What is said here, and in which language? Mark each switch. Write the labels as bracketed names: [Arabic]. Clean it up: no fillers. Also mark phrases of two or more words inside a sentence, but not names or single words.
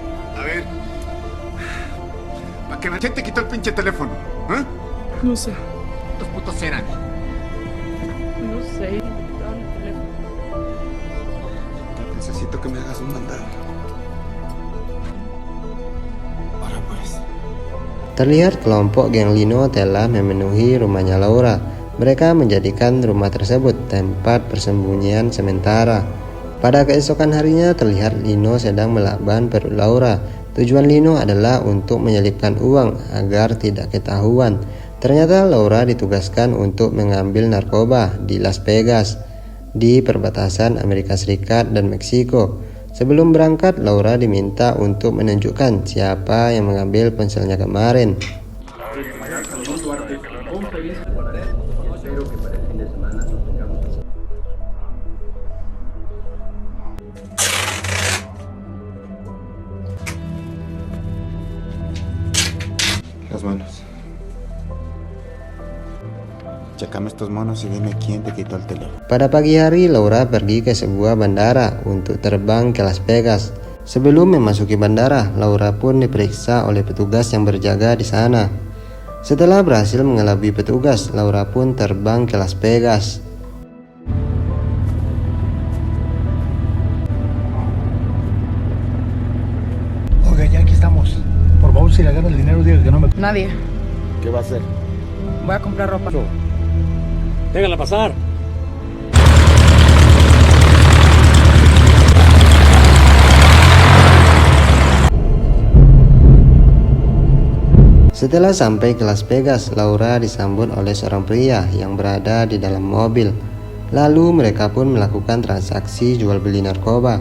[Spanish] A ver, ¿para qué quién te quitó el pinche teléfono? ¿Eh? No sé. ¿Cuántos putos eran? No sé. Quitaron el teléfono. Necesito que me hagas un mandado. Ahora pues. [Indonesian] Terlihat kelompok geng Lino telah memenuhi rumahnya Laura. Mereka menjadikan rumah tersebut tempat persembunyian sementara. Pada keesokan harinya terlihat Lino sedang melakban perut Laura. Tujuan Lino adalah untuk menyelipkan uang agar tidak ketahuan. Ternyata Laura ditugaskan untuk mengambil narkoba di Las Vegas, di perbatasan Amerika Serikat dan Meksiko. Sebelum berangkat, Laura diminta untuk menunjukkan siapa yang mengambil ponselnya kemarin. [Spanish] Las manos. Chécame estos monos y dime quién te quitó el teléfono. [Indonesian] Pada pagi hari, Laura pergi ke sebuah bandara untuk terbang ke Las Vegas. Sebelum memasuki bandara, Laura pun diperiksa oleh petugas yang berjaga di sana. Setelah berhasil mengelabui petugas, Laura pun terbang ke Las Vegas. [Spanish] Oiga, ya aquí estamos. Por favor, si le agarra el dinero, diga que no me... Nadie. ¿Qué va a hacer? Voy a comprar ropa. Déjenla pasar. [Indonesian] Setelah sampai ke Las Vegas, Laura disambut oleh seorang pria yang berada di dalam mobil. Lalu mereka pun melakukan transaksi jual beli narkoba.